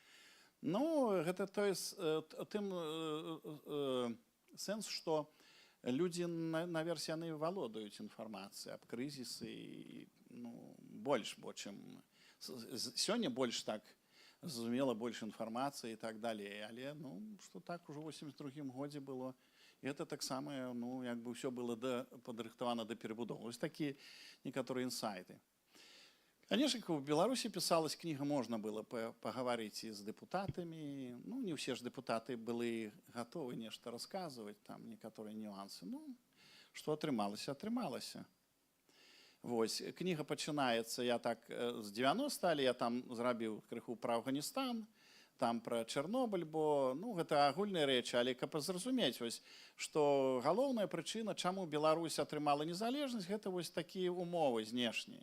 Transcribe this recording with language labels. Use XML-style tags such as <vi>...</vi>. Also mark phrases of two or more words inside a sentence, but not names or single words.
<be>Гэта тым сэнс, што людзі, наверсе, яны валодаюць інфармацыяй аб крызісы, больш, бо чым сёння больш так зразумела, больш інфармацыі і так далей. Але, што так ужо ў 82-м годзе было, і гэта таксама, як бы ўсё было падрыхтавана да перабудовы. Вось такія некаторыя інсайты.</be> <ru>Конечно, в Беларуси писалась книга, можно было поговорить и с депутатами. Не все же депутаты были готовы нечто рассказывать, там некоторые нюансы.</ru> <be>Что атрымалася, атрымалася. Вось, книга пачынаецца, я так з 90, але я там зрабіў крыху пра Афганістан, там пра Чарнобыль, бо гэта агульныя рэчы, але каб зразумець, што галоўная прычына, чаму Беларусь атрымала незалежнасць, гэта вось такія умовы знешнія.</be>